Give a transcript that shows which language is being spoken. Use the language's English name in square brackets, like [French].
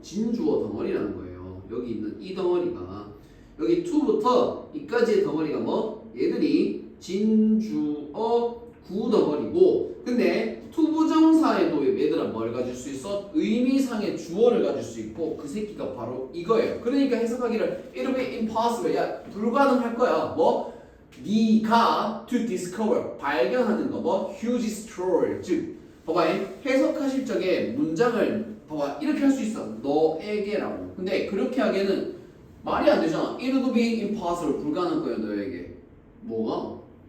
[Korean] 진주어 덩어리라는 거예요. 여기 있는 이 덩어리가 여기 to부터 이까지의 덩어리가 뭐? 얘들이 진주어 구덩어리고, 근데 투부정사에도 얘들아 뭘 가질 수 있어? 의미상의 주어를 가질 수 있고 그 새끼가 바로 이거예요. 그러니까 해석하기를 [English] it will be impossible. [Korean] 야 불가능할 거야. 뭐? 네가 [English] to discover [Korean] 발견하는 거 뭐? [English] huge store. [Korean] 즉 봐봐 해석하실 적에 문장을 봐봐 이렇게 할 수 있어. 너에게라고. 근데 그렇게 하기에는 말이 안 되잖아. [English] it will be impossible [Korean] 불가능할 거야 너에게. 뭐가?